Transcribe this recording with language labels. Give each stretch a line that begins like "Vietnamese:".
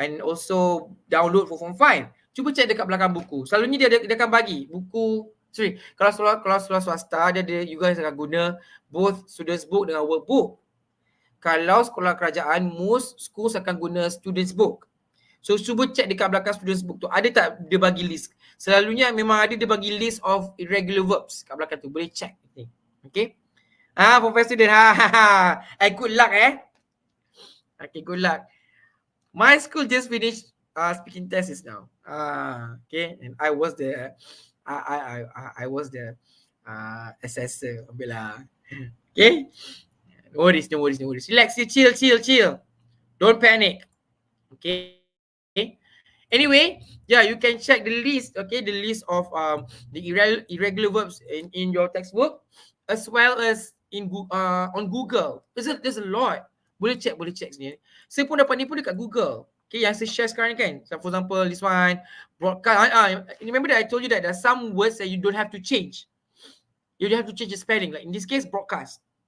English: And also download for form 5.
Malay: Cuba cek dekat belakang buku. Selalunya dia akan bagi buku. Kalau sekolah swasta, you guys akan guna both students book dengan workbook. Kalau sekolah kerajaan, most schools akan guna students book. So cuba cek dekat belakang students book tu, ada tak dia bagi list. Selalunya memang ada dia bagi list of irregular verbs kat belakang tu. Boleh check.
English: Okay. For student. Good luck Okay, good luck. My school just finished speaking tests now. Okay, and I was the I was the assessor. Okay, no worries. Relax, chill. Don't panic. Okay. Anyway, yeah, you can check the list. Okay, the list of the irregular verbs in your textbook, as well as on Google. There's a lot.
Malay: Boleh check sini. Saya pun dapat ni pun dekat Google. Okay, yang saya share sekarang ni kan.
English: So for example, this one, broadcast. Remember that I told you that there are some words that you don't have to change. You don't have to change the spelling. Like in this case, broadcast.